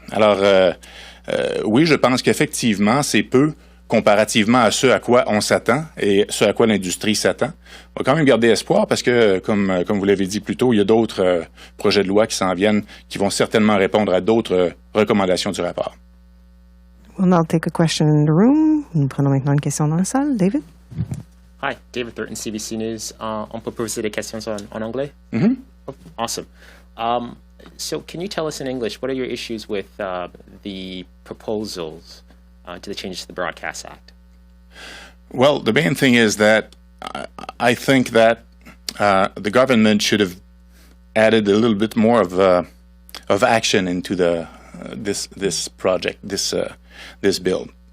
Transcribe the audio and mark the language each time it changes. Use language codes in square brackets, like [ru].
[fr] Alors, oui, je pense qu'effectivement, c'est peu comparativement à ce à quoi on s'attend et ce à quoi l'industrie s'attend. On va quand même garder espoir parce que, comme vous l'avez dit plus tôt, il y a d'autres projets de loi qui s'en viennent qui vont certainement répondre à d'autres recommandations du rapport. [en] We'll now take a question in the room. [fr] Nous prenons maintenant une question dans la salle. David? [en] Hi, David Thornton, CBC News. [fr] On peut poser des questions en anglais? Mm-hmm. [en] Oh, awesome. So can you tell us in English, what are your issues with the proposals to the changes to the Broadcast Act? Well, the main thing is that I think that the government should have added a little bit more of action into this project, this bill.